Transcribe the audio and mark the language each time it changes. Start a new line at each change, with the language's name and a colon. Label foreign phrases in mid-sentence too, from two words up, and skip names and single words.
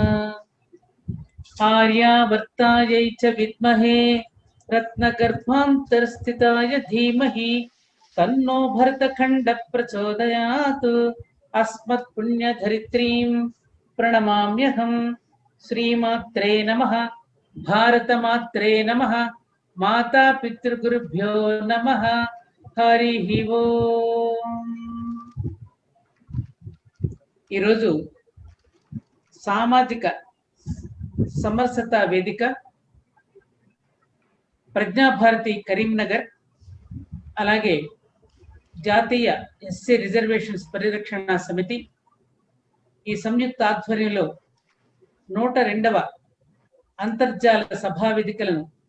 Sanskrit: आर्यावर्तायै च विद्महे रत्नगर्भान्तरस्थिताय धीमहि तन्नो भरतखण्डः प्रचोदयात्। अस्मत्पुण्यधरित्रीं प्रणमाम्यहम्। श्रीमात्रे नमः। भारतमात्रे नमः। माता पितृगुरुभ्यो नमः। हरिः ఓం।
Telugu: ఈరోజు సామాజిక సమరసత వేదిక ప్రజ్ఞాభారతి కరీంనగర్, అలాగే జాతీయ ఎస్సీ రిజర్వేషన్స్ పరిరక్షణ సమితి ఈ సంయుక్త ఆధ్వర్యంలో 102వ అంతర్జాల సభా వేదికలను